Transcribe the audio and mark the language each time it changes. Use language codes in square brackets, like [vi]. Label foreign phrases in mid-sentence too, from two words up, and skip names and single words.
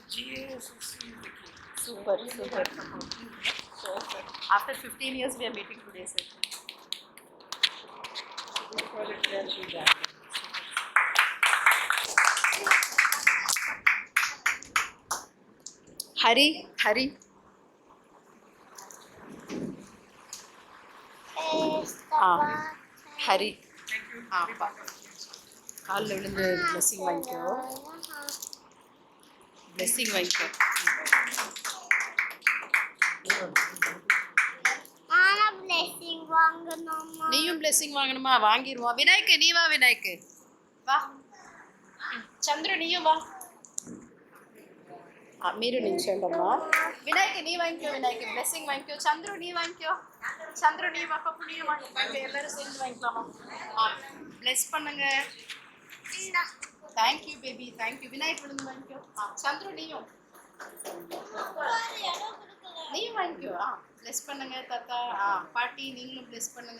[en] Super, super. After 15 years, we are meeting today, sir. Hari, Hari. ஹரி. [ta] காலில் விழுந்து பிளெஸ்ஸிங் வாங்கிக்கோ. பிளெஸ்ஸிங் வாங்கிக்கோ. நீயும் பிளெஸ்ஸிங் வாங்கணுமா? வாங்கிடுவோம். விநாயக்கு நீ வா. விநாயக்கு வா. சந்திர நீயும் வா. [te] మీరు నిల్చోండమ్మా. [ta] விநாயக நீ வாங்க்யோ. விநாயக பிளெஸ்ஸிங் வாங்க்யோ. சந்திரு நீ வாங்க்யோ. சந்திரு நீ வா. பப்பு நீ வாங்கிக்கோங்க. எல்லாரும் சேர்ந்து வாங்கிக்கலாமா? பிளெஸ் பண்ணுங்க. [en] thank you baby, [ta] தேங்க்யூ. விநாயக் விழுந்து வாங்கிக்கோ. சந்திரு நீயும் வாங்கிக்கோ. பிளெஸ் பண்ணுங்க தாத்தா. பாட்டி நீங்களும் பிளெஸ் பண்ணுங்க.